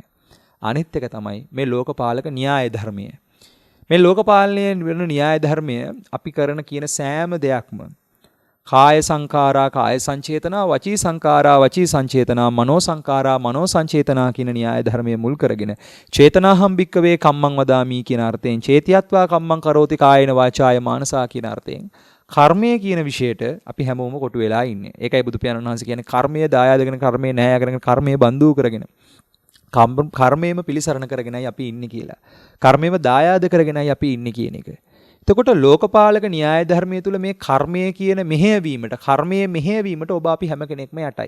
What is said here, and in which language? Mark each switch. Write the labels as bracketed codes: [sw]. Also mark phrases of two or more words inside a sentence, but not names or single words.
[si] අනිත් එක තමයි මේ ලෝකපාලක න්‍යාය ධර්මය. මේ ලෝකපාලනයේ වෙන න්‍යාය ධර්මය අපි කරන කියන සෑම දෙයක්ම [pi] කාය සංඛාරා කාය සංචේතනා වචී සංඛාරා වචී සංචේතනා මනෝ සංඛාරා මනෝ සංචේතනා [si] කියන න්‍යාය ධර්මයේ මුල් කරගෙන [pi] චේතනාහම් භික්කවේ කම්මං වදාමි [si] කියන අර්ථයෙන් [pi] චේතියත්වා කම්මං කරෝති කායේන වාචාය මානසා [si] කියන අර්ථයෙන් කර්මය කියන විශේෂයට අපි හැමෝම කොටු වෙලා ඉන්නේ. ඒකයි බුදු පියාණන් වහන්සේ කියන්නේ කර්මය දායාදගෙන කර්මය නැහැ කරගෙන කර්මය බඳු කරගෙන කර්මයේම පිළිසරණ කරගෙනයි අපි ඉන්නේ කියලා. කර්මයේම දායාද කරගෙනයි අපි ඉන්නේ කියන එක. එතකොට ලෝකපාලක න්‍යාය ධර්මයේ තුල මේ කර්මය කියන මෙහෙයවීමට කර්මයේ මෙහෙයවීමට ඔබ අපි හැම කෙනෙක්ම යටයි.